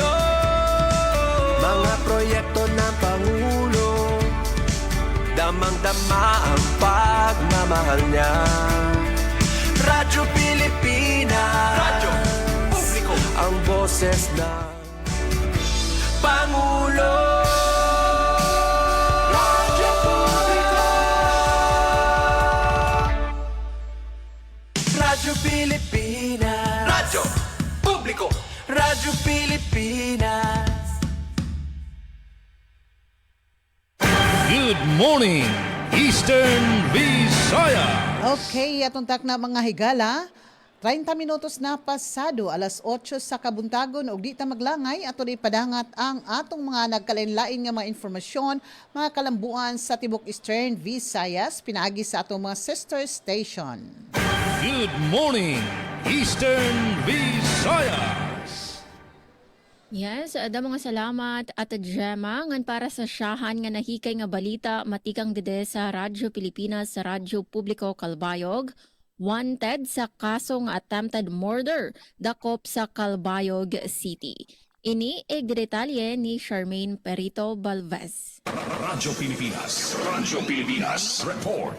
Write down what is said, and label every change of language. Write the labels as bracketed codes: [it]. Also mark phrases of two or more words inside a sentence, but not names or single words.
[tl] Mga proyekto ng Pangulo, damang-dama ang pagmamahal niya. Radyo Pilipinas, radyo publiko, ang boses ng Pangulo. Radyo publiko, Radyo Pilipinas, radyo publiko, Radyo Pilipinas. [en] Good morning, Eastern Visayas. Okay, [ceb] atong tak na mga higala. 30 minutos na pasado, alas 8 sa kabuntagon ug di ta maglangay ato di padangat ang atong mga nagkalain-lain nga mga informasyon, mga kalambuan sa tibok Eastern Visayas pinaagi sa atong mga sister station. [en] Good morning, Eastern Visayas. [war] Yes, ada mga salamat at Gemma ngan para sa syahan nga nahikay nga balita matikang gede sa Radyo Pilipinas sa Radyo Publiko Calbayog. Wanted sa kaso nga [en] attempted murder [war] dakop sa Calbayog City. Ini detalye ni Charmaine Perito Balvez. Radyo Pilipinas report.